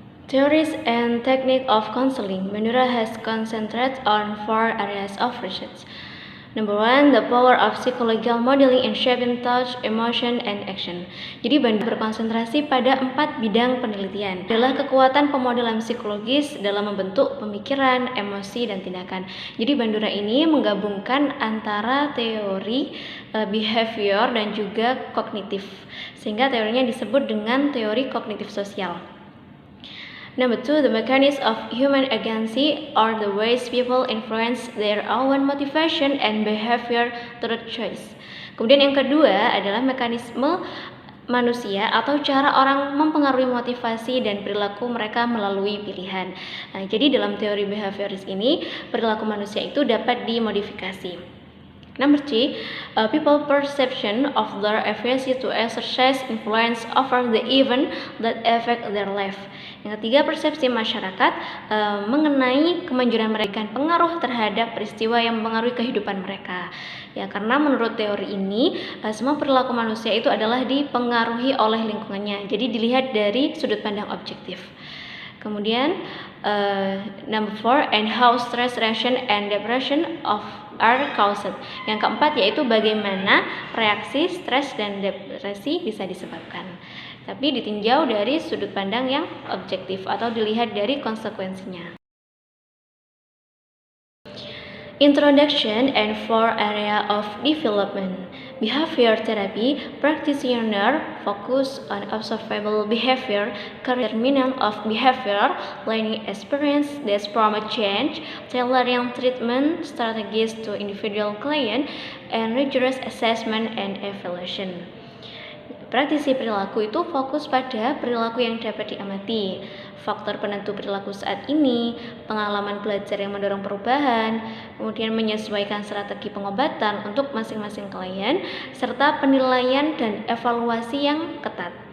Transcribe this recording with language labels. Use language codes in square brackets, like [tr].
[en] Theories and technique of counseling. Bandura has concentrated on 4 areas of research. Number 1, the power of psychological modeling in shaping thought, emotion, and action. [id] Jadi Bandura berkonsentrasi pada 4 bidang penelitian. Adalah kekuatan pemodelan psikologis dalam membentuk pemikiran, emosi, dan tindakan. Jadi Bandura ini menggabungkan antara teori behavior dan juga kognitif, sehingga teorinya disebut dengan teori kognitif sosial. [en] Number 2, the mechanism of human agency or the ways people influence their own motivation and behavior through choice. [id] Kemudian yang kedua adalah mekanisme manusia atau cara orang mempengaruhi motivasi dan perilaku mereka melalui pilihan. Nah, jadi dalam teori behavioris ini perilaku manusia itu dapat dimodifikasi. [en] Number 3, people perception of their ability to exercise influence over the event that affect their life. [id] Yang ketiga, persepsi masyarakat mengenai kemanjuran mereka, pengaruh terhadap peristiwa yang mempengaruhi kehidupan mereka. Ya, karena menurut teori ini semua perilaku manusia itu adalah dipengaruhi oleh lingkungannya. Jadi dilihat dari sudut pandang objektif. Kemudian [en] number 4, and how stress reaction and depression are caused. [id] Yang keempat yaitu bagaimana reaksi stres dan depresi bisa disebabkan. Tapi ditinjau dari sudut pandang yang objektif atau dilihat dari konsekuensinya. [en] Introduction and 4 area of development. Behavior therapy practitioner focus on observable behavior, determinant of behavior, learning experience that promote change, tailoring treatment strategies to individual client, and rigorous assessment and evaluation. [id] Praktisi perilaku itu fokus pada perilaku yang dapat diamati, faktor penentu perilaku saat ini, pengalaman belajar yang mendorong perubahan, kemudian menyesuaikan strategi pengobatan untuk masing-masing klien, serta penilaian dan evaluasi yang ketat.